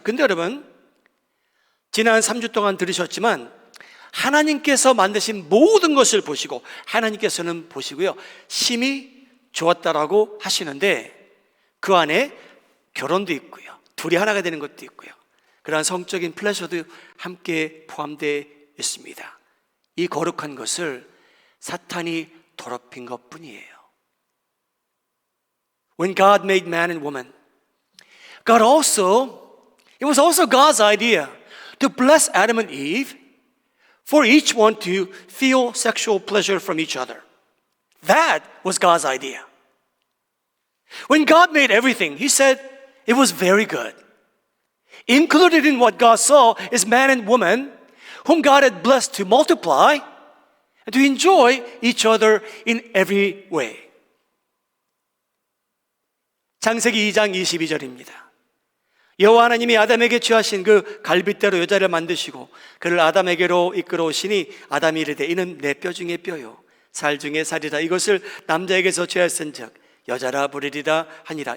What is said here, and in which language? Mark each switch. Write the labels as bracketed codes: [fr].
[ko] 근데 여러분, 지난 3주 동안 들으셨지만 하나님께서 만드신 모든 것을 보시고 하나님께서는 보시고요, 심히 좋았다라고 하시는데 그 안에 결혼도 있고요, 둘이 하나가 되는 것도 있고요, 그러한 성적인 플레저도 함께 포함되어 있습니다. 이 거룩한 것을 사탄이 더럽힌 것뿐이에요. [en] When God made man and woman, it was also God's idea to bless Adam and Eve for each one to feel sexual pleasure from each other. That was God's idea. When God made everything, He said it was very good. Included in what God saw is man and woman whom God had blessed to multiply and to enjoy each other in every way. [ko] 창세기 2장 22절입니다. 여호와 하나님이 아담에게 취하신 그 갈빗대로 여자를 만드시고 그를 아담에게로 이끌어오시니 아담이 이르되 이는 내 뼈 중에 뼈요 살 중에 살이라. 이것을 남자에게서 취하였은즉 여자라 부르리라 하니라.